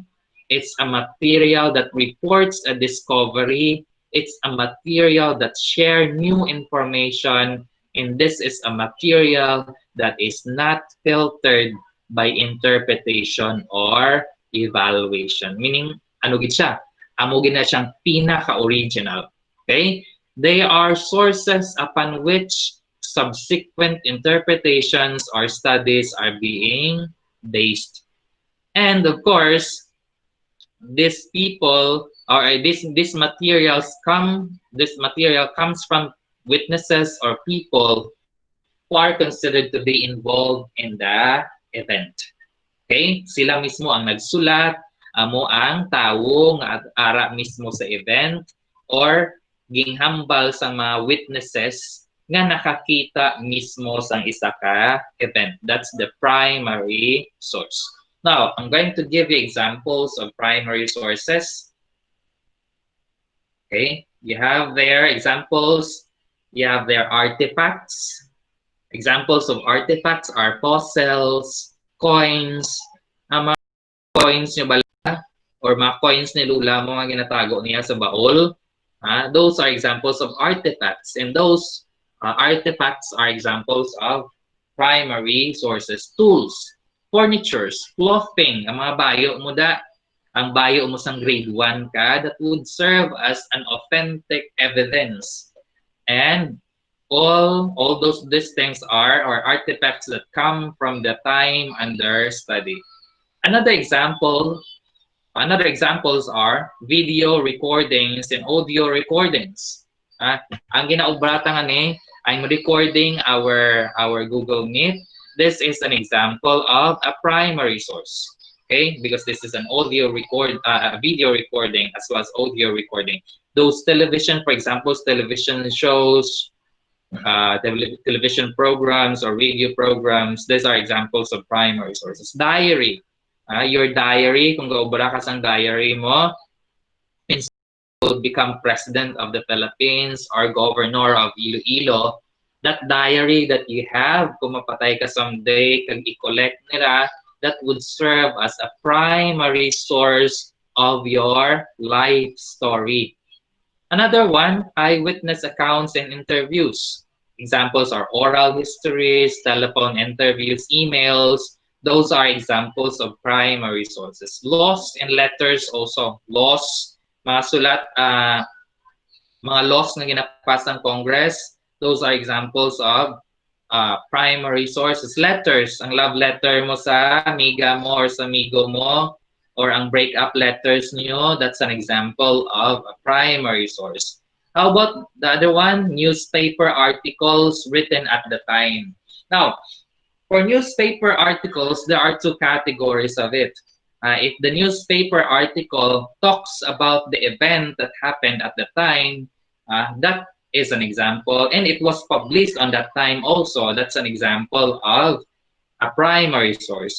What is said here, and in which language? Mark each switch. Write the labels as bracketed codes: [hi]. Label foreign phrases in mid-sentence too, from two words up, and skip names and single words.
[en] It's a material that reports a discovery. It's a material that shares new information. And this is a material that is not filtered by interpretation or evaluation. Meaning, [hil] ano gid siya? Amo gid na siyang pinaka-original. [en] Okay? They are sources upon which subsequent interpretations or studies are being based. And of course, these people or these materials this material comes from witnesses or people who are considered to be involved in the event. Okay? [hil] Sila mismo ang nagsulat, amo ang tawo nga ara mismo sa event, or ginghambal sa mga witnesses nga nakakita mismo sa isa ka event. [en] That's the primary source. Now, I'm going to give you examples of primary sources. Okay, you have their examples. You have their artifacts. Examples of artifacts are fossils, coins, [hil] mga coins nyo bala, or mga coins ni Lula mo nga ginatago niya sa baol. [en] Those are examples of artifacts, and those artifacts are examples of primary sources. Tools, furnitures, clothing, [hil] ang mga bayo mo da, ang bayo mo sang grade 1 ka, [en] that would serve as an authentic evidence. And all these things are artifacts that come from the time under study. Another examples are video recordings and audio recordings. [hil] Ang ginaubrata nga ni, [en] I'm recording our Google Meet. This is an example of a primary source. Okay, because this is an a video recording as well as audio recording. Those television, for example, television shows, television programs or radio programs, these are examples of primary sources. Diary. Your diary, [hil] kung gaubara ka sang diary mo, [en] will become president of the Philippines or governor of Iloilo, that diary that you have, [hil] kung mapatay ka someday, kag i-collect nila, [en] that would serve as a primary source of your life story. Another one, eyewitness accounts and interviews. Examples are oral histories, telephone interviews, emails. Those are examples of primary sources. Laws and letters also. Laws, [hil] mga sulat, mga laws na ginapas ng Congress, [en] those are examples of primary sources. Letters, [hil] ang love letter mo sa amiga mo or sa amigo mo, or ang breakup letters niyo, [en] that's an example of a primary source. How about the other one? Newspaper articles written at the time. Now, for newspaper articles, there are two categories of it. If the newspaper article talks about the event that happened at the time, that is an example, and it was published on that time also, that's an example of a primary source.